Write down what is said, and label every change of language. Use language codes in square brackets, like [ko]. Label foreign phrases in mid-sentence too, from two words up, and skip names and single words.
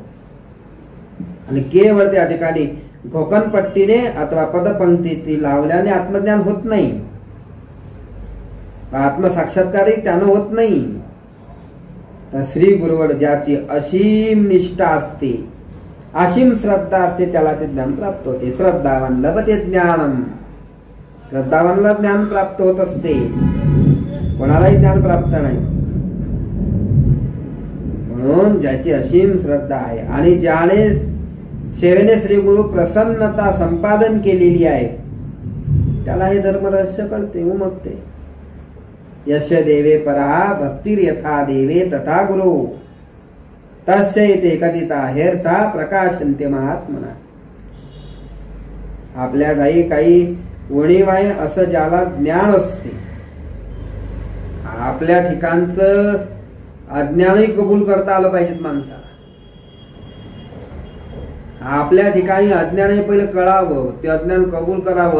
[mr] आणि केवळ त्या ठिकाणी घोकणपट्टीने अथवा पदपंक्ती लावल्याने आत्मज्ञान होत नाही, आत्मसाक्षात्कारही त्यानं होत नाही. तर श्री गुरुवर ज्याची असीम निष्ठा असते, असीम श्रद्धा असते, त्याला ते ज्ञान प्राप्त होते. [sa] श्रद्धावान लभते ज्ञानम, [mr] श्रद्धावानला ज्ञान प्राप्त होत असते, कोणालाही ज्ञान प्राप्त नाही. म्हणून ज्याची असीम श्रद्धा आहे आणि ज्याने सेवेने श्री गुरु प्रसन्नता संपादन केलेली आहे, त्याला हे धर्म रहस्य कळते, उमगते. [sa] यश देवे परा भक्तिर यथा देवे तथा गुरु तस्य इते कथिता हेर्था प्रकाशन्ते महात्मना. [mr] आपल्या काही उणीव आहे असं ज्याला ज्ञान असते, आपल्या ठिकाणचं अज्ञानही कबूल करता आलं पाहिजेत माणसाला. आपल्या ठिकाणी अज्ञानही पहिले कळावं, ते अज्ञान कबूल करावं.